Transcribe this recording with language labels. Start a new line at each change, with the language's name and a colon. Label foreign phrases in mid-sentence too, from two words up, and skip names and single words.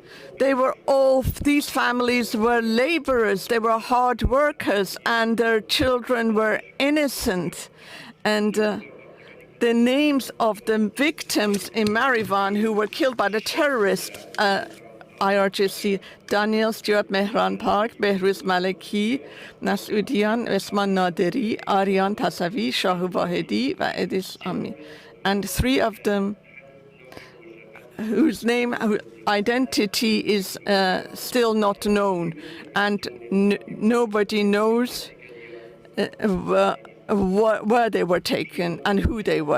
English: These families were laborers, they were hard workers, and their children were innocent. And the names of the victims in Mehrabani who were killed by the terrorists, IRGC, Daniel Stewart Mehran Park, Behruz Maleki, Nasudian, Esman Naderi, Aryan Tasavi, Shahu Vahedi, and Edis Ami. And 3 of them whose identity is still not known, and nobody knows where they were taken and who they were.